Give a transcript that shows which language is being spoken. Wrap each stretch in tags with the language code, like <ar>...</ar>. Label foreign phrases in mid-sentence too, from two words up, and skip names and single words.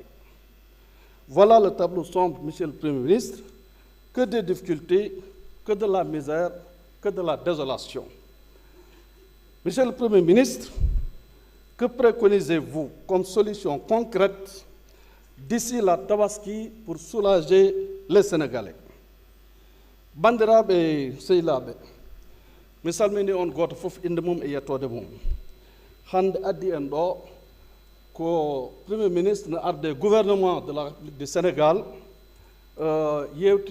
<fr>Voilà le tableau sombre, Monsieur le Premier ministre, que des difficultés, que de la misère, que de la désolation. Monsieur le Premier ministre, que préconisez-vous comme solution concrète d'ici la Tabaski pour soulager les Sénégalais?</fr> <ff>Bandiraɓe sehilaɓe, mi salmini on goto fof inde mum e yettode mum. Hande addi en ɗo ko</ff> <fr>Premier ministre</fr> <ff>no arde</ff> <fr>gouvernement de la République du Sénégal</fr> <ff>yewti</ff>